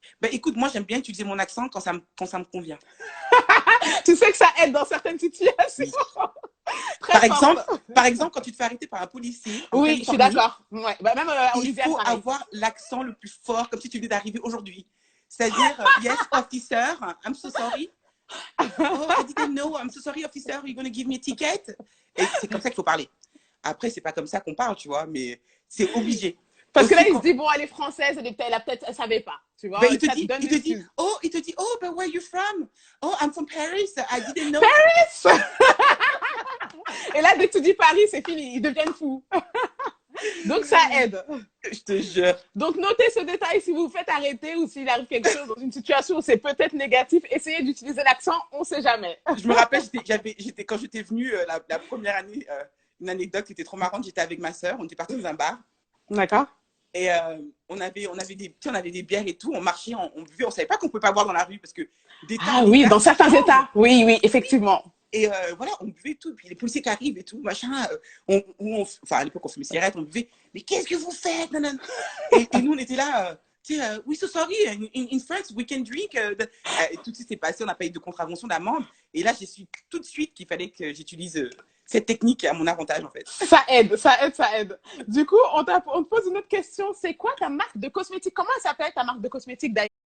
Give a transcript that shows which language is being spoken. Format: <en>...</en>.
<fr>Écoute, moi, j'aime bien utiliser mon accent quand ça me convient. Tu sais que ça aide dans certaines situations. Oui. Par exemple, quand tu te fais arrêter par un policier. Oui, je suis d'accord. Ouais. Même il faut avoir l'accent le plus fort, comme si tu venais d'arriver aujourd'hui. C'est-à-dire,</fr> <en>yes, officer, I'm so sorry. Oh, I didn't know, I'm so sorry, officer, you're going to give me a ticket.</en> <fr>Et c'est comme ça qu'il faut parler. Après, c'est pas comme ça qu'on parle, tu vois, mais c'est obligé. Parce que là, il se dit, bon, elle est française, elle savait pas, tu vois. Il te dit,</fr> <en>oh, but where are you from? Oh, I'm from Paris, I didn't know.</en> <fr>Paris! Et là, dès que tu dis Paris, c'est fini, ils deviennent fous. Donc, ça aide. Je te jure. Donc, notez ce détail si vous vous faites arrêter ou s'il arrive quelque chose dans une situation où c'est peut-être négatif. Essayez d'utiliser l'accent, on ne sait jamais. Je me rappelle, quand j'étais venue la première année, une anecdote qui était trop marrante. J'étais avec ma sœur, on était partis dans un bar. D'accord. Et on avait des bières et tout. On marchait, on buvait. On ne savait pas qu'on ne pouvait pas boire dans la rue parce que Ah oui, dans certains États. Oui, oui, effectivement. Et voilà, on buvait tout. Puis les policiers qui arrivent et tout, machin. Enfin, à l'époque, on fumait cigarette, on buvait. Mais qu'est-ce que vous faites? Et nous, on était là.</fr> <en>We so sorry, in France, we can drink.</en> <fr>Et tout de suite, c'est passé, on n'a pas eu de contravention d'amende. Et là, j'ai su tout de suite qu'il fallait que j'utilise cette technique à mon avantage, en fait. Ça aide, ça aide, ça aide. Du coup, on te pose une autre question. C'est quoi ta marque de cosmétiques? Comment elle s'appelle ta marque de cosmétiques d'ailleurs?</fr>